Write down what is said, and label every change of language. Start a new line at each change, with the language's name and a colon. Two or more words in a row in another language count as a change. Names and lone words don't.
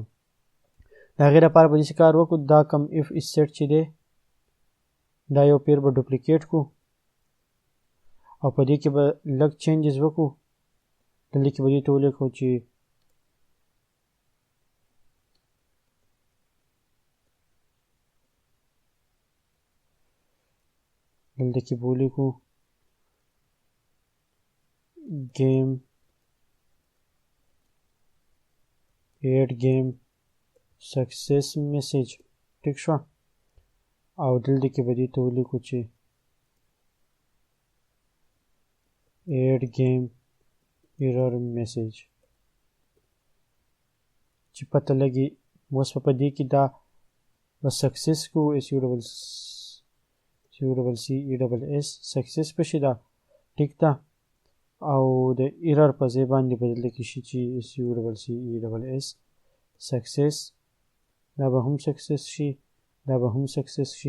Pashto: د هغې لپاره به داسې کار وکړو دا کم اف سیټ چې دی دا یو پیر به ډوپلیکیټ کړو او په دې کې به لږ چینجز وکړو. دلته کې به دې ته ولیکو چې دلته کې به ولیکو
English: game add game success message.
Pashto: ټیک شو. او دلته کې به دې ته ولیکو چې
English: add game error message
Pashto: چې پته لګي. اوس په دې کې دا به سکسس کو SUCCESS سکسس پشي دا. ټیک ده. او د ایرر په ځای باندې بدل کې شي چې SUCCESS سکسس دا به هم سکسس شي دا به هم سکسس شي.